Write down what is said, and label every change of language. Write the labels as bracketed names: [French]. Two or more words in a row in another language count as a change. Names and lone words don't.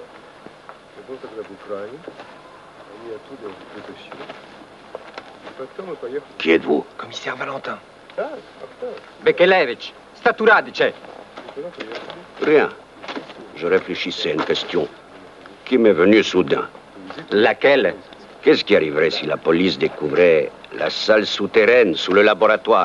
[Russian] Я был тогда в Украине, они оттуда вытащили. И потом мы поехали. [French] Qui êtes-vous? Commissaire Valentin. [Russian] Да, Bekelevitch, sta tu radice? [French] Rien. Je réfléchissais à une question qui m'est venue soudain. Laquelle? Qu'est-ce qui arriverait si la police découvrait la salle souterraine sous le laboratoire?